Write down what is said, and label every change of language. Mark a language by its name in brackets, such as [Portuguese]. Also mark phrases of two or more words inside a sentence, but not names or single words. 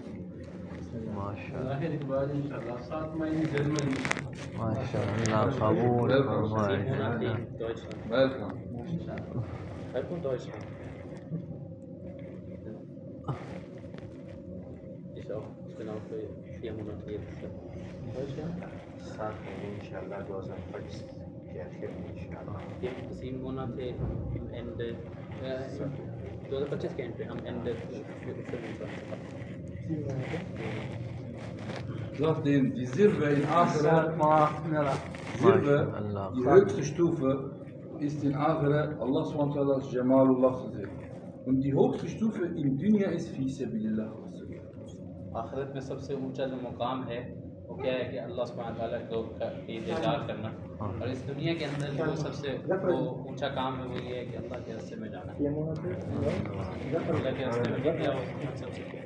[Hindi] माशाअल्लाह माशाअल्लाह कबूल फरमाए। [German] Welcome Deutschland. Ich bin auch für 4 Monate jetzt in Deutschland. [Hindi] 7 महीने इंशाल्लाह 2025 के आखिर में इंशाल्लाह [German] 7 Monate am Ende 2025 के Ende am Ende 25. Sagt denen, die Silbe in Akhira, Silbe, die höchste Stufe ist in Akhira, [Arabic] الله سبحانه وتعالى جمال الله [German] zu sehen. Und die höchste Stufe in Dunya ist [Arabic] في سبيل الله. [Hindi] आखिरत में सबसे ऊंचा जो मुकाम है वो क्या है कि अल्लाह सुब्हानहू व तआला को दीदार करना, और इस दुनिया के अंदर जो सबसे वो ऊंचा काम है वो ये है कि अल्लाह के रास्ते में जाना। अल्लाह के रास्ते में निकला वो सबसे